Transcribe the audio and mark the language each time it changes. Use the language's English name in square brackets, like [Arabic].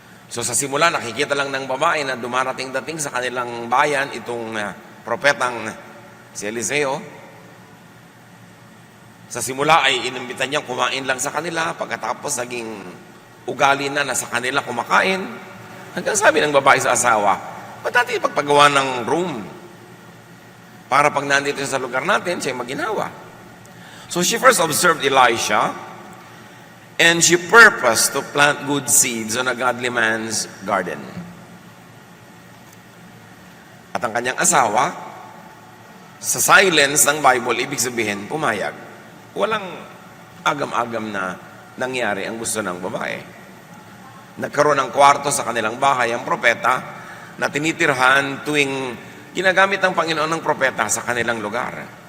[Filipino] So sa simula, nakikita lang ng babae na dumarating-dating sa kanilang bayan itong propetang si Eliseo. Sa simula ay inimbitan niyang kumain lang sa kanila, pagkatapos naging ugali na sa kanila kumakain. Hanggang sabi ng babae sa asawa, ba't natin ipagpagawa ng room? Para pag nandito sa lugar natin, siya maginawa. [English] So she first observed Elisha, and she purposed to plant good seeds on a godly man's garden. [Filipino] At ang kanyang asawa, sa silence ng Bible, ibig sabihin, pumayag. Walang agam-agam na nangyari ang gusto ng babae. Nagkaroon ng kwarto sa kanilang bahay ang propeta na tinitirhan tuwing ginagamit ng Panginoon ng propeta sa kanilang lugar.